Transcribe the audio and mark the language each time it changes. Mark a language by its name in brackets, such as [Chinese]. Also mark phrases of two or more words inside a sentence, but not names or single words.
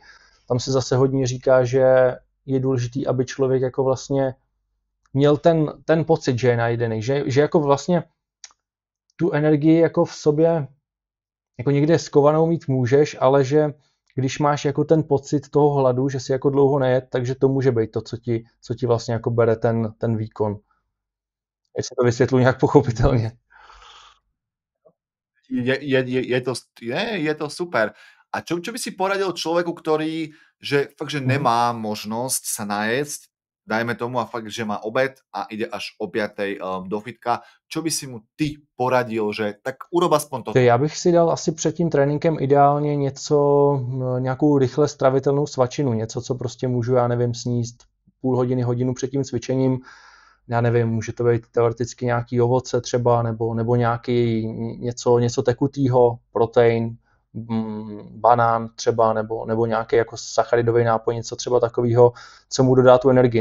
[Czech] Tam se zase hodně říká, že je důležitý, aby člověk jako vlastně měl ten pocit, že je najedený, že jako vlastně tu energii jako v sobě jako někde skovanou mít můžeš, ale že když máš jako ten pocit toho hladu, že si jako dlouho nejet, takže to může být to, co ti vlastně jako bere ten výkon. Jestli to vysvětluji nějak pochopitelně. Je to super. [Slovak] A čo by si poradil človeku, ktorý že fakt, že nemá možnosť sa najesť, dajme tomu, a fakt, že má obed a ide až o 5. Do fitka, čo by si mu ty poradil, že tak urob aspoň toto? [Czech] Já bych si dal asi před tím tréninkem ideálně nějakou rychle stravitelnou svačinu, něco, co prostě můžu, já nevím, sníst půl hodiny, hodinu před tím cvičením. Já nevím, může to být teoreticky nějaký ovoce třeba, nebo nějaký něco tekutýho, protein, banán třeba, nebo nějaký jako sacharidový nápoj, něco třeba takového, co mu dodá tu energii.